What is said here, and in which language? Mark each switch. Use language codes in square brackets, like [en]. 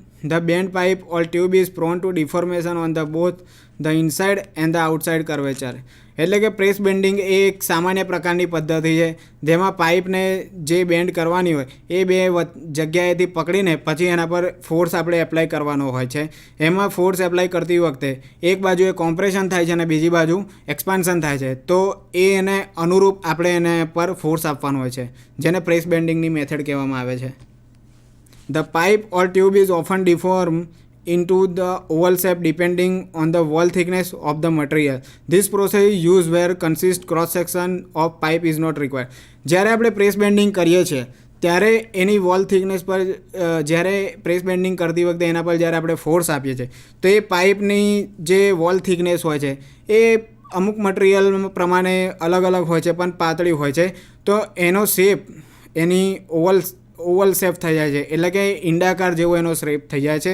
[en] The bent pipe or tube is prone to deformation on both the inside and the outside curvature. [gu] એટલે કે press bending એ એક સામાન્ય પ્રકારની પદ્ધતિ છે, જેમાં પાઇપને જે બેન્ડ કરવાની હોય એ બે જગ્યાએથી પકડીને પછી એના પર ફોર્સ આપણે એપ્લાય કરવાનો હોય છે. એમાં ફોર્સ એપ્લાય કરતી વખતે એક બાજુ એ કોમ્પ્રેશન થાય છે અને બીજી બાજુ એક્સપાન્શન થાય છે, તો એને અનુરૂપ આપણે એને પર ફોર્સ આપવાનો હોય છે, જેને પ્રેસ બેન્ડિંગની મેથડ કહેવામાં આવે છે. [en] The pipe or tube is often deformed into the oval shape depending on the wall thickness of the material. This process is used where consist cross section of pipe is not required. [gu] જ્યારે આપણે press bending કરીએ છીએ ત્યારે એની wall thickness પર જ્યારે press bending કરતી વખતે એના પર જ્યારે આપણે ફોર્સ આપીએ છીએ તો એ પાઇપની જે વોલ થિકનેસ હોય છે એ અમુક મટીરિયલ પ્રમાણે અલગ હોય છે, પણ પાતળી હોય છે, તો એનો શેપ એની ઓવલ શેપ થઈ જાય છે, એટલે કે ઈંડાકાર જેવો એનો શેપ થઈ જાય છે.